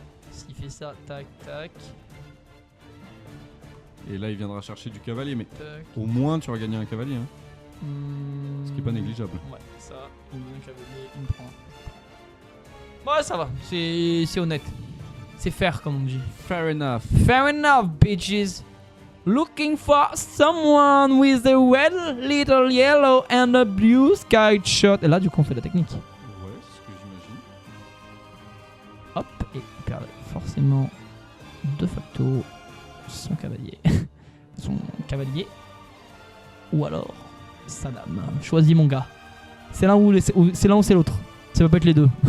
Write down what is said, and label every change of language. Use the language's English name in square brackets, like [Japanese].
[French] S'il fait ça, tac, tac, Et là, il viendra chercher du cavalier, mais tac. au moins tu auras gagné un cavalier. Hein. Ce qui est pas négligeable. Ouais, ça, il me donne un cavalier, il me prend. Ouais, ça va, c'est honnête. C'est fair, comme on dit. [English] Fair enough. Fair enough, bitches. Looking for someone with a red, little yellow and a blue sky shot. [French] Et là, du coup, on fait la technique. Ouais, c'est ce que j'imagine. Hop, et il perd forcément de facto son cavalier. Son cavalier. Ou alors sa dame. Choisis mon gars. C'est l'un ou c'est l'un ou c'est l'autre. Ça peut pas être les deux.